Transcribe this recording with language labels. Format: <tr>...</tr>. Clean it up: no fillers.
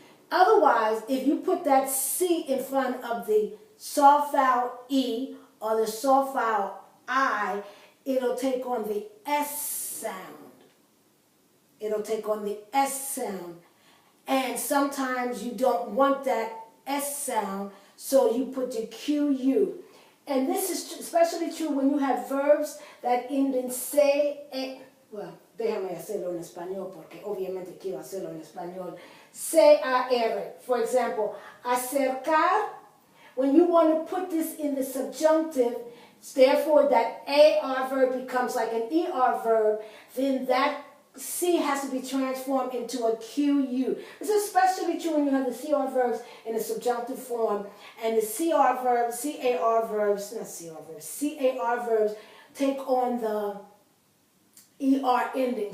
<en>Otherwise, if you put that C in front of the soft vowel E or the soft vowel I, it'll take on the S sound. It'll take on the S sound. And sometimes you don't want that S sound, so you put the QU. And this is especially true when you have verbs that end in se, e.</en> <es>Well, déjame hacerlo en español porque obviamente quiero hacerlo en español.</es> <en>C-A-R. For example, acercar. When you want to put this in the subjunctive, therefore that AR verb becomes like an ER verb, then that C has to be transformed into a QU. This is especially true when you have the CR verbs in the subjunctive form, and the CR verbs, CAR verbs, not CR verbs, CAR verbs take on the ER ending.</en>